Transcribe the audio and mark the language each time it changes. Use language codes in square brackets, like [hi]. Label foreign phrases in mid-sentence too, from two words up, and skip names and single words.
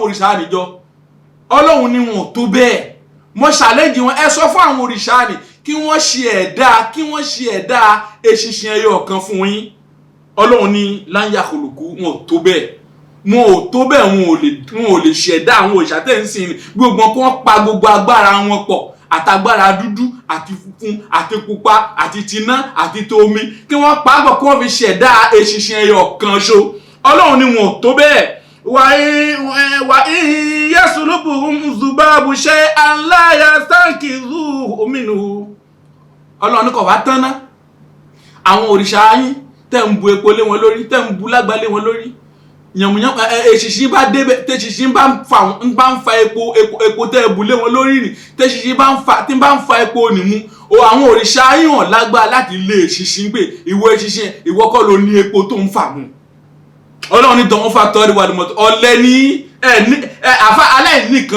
[yo] òrìṣà àníjọ Ọlọ́run ni wọn tó bẹ́ẹ̀ mo challenge wọn ẹ sọ fún àwọn òrìṣà ni kí wọ́n ṣe ẹ̀dá eṣinṣin ẹyọ kan fún yín Ọlọ́run ni láńyà kòlùkù wọn tó bẹ́ẹ̀ wọn ò lè ṣẹ̀dá àwọn òrìṣà tẹ́ ń sìn gbogbo kí wọ́n pa gbogbo agbára wọn pọ̀ àtàgbára dúdú àti funfun àti pupa àti tiná àti tomi kí wọ́n pàápọ̀ kí wọ́n fi ṣẹ̀dá eṣinṣin ẹyọ kan ṣo Ọlọ́run ni wọn tó bẹ́ẹ̀ [ar] وإن يسلبهم الذباب شيئا لا يستنقذوه منه [yo] Ọlọ́run ní kò wá tán ná àwọn òrìṣà yín tẹ́ ń bu epo lé wọn lórí tẹ́ ń bu lágbá lé wọn lórí yànmùyàn eṣinṣin bá débẹ̀ tẹ́ṣinṣin bá ń fa epo tẹ́ ẹ bu lé wọn lórí ni tẹ́ṣinṣin bá ń fa epo nìmú àwọn òrìṣà yín hàn lágbá láti lé eṣinṣin pé ìwọ eṣinṣin ìwọ kọ́ ló ní epo tó ń fà mú Ọlọ́run ní dán fa tọ́rí wà lọ́mọ́tò ọ̀lẹ ní àfa aláìní kan